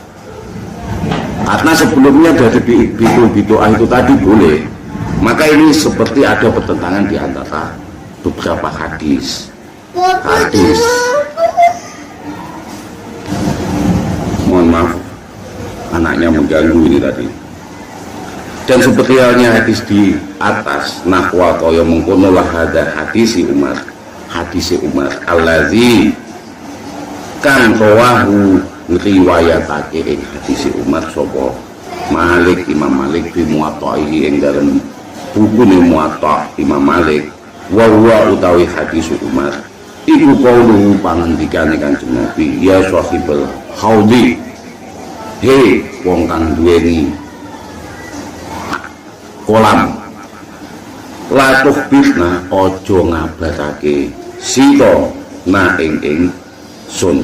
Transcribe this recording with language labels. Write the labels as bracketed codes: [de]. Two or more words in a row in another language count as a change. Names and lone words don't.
[id] Karena sebelumnya dari bidoah itu tadi boleh, Maka ini seperti ada pertentangan di antara beberapa hadis. Mohon maaf, anaknya mengganggu ini tadi. Dan seperti halnya hadis di atas, [jv] nahwa kaya mengkono lah [id] ada hadisi [jv] Umar allazi kan rawahu riwayatake ing hadisi Umar sapa Malik, Imam Malik [ar] في موطئه [jv] ing dalem bukune Muwatta' Imam Malik, [ar] وهو [jv] utawi hadis Umar iku qauluhu pangendikane Kanjeng Nabi, [ar] يا صاحب الحوض, [jv] he wong kang duweni kolam, [ar] لا تخبرنا [jv] ojo ngabarake sira na ing sun,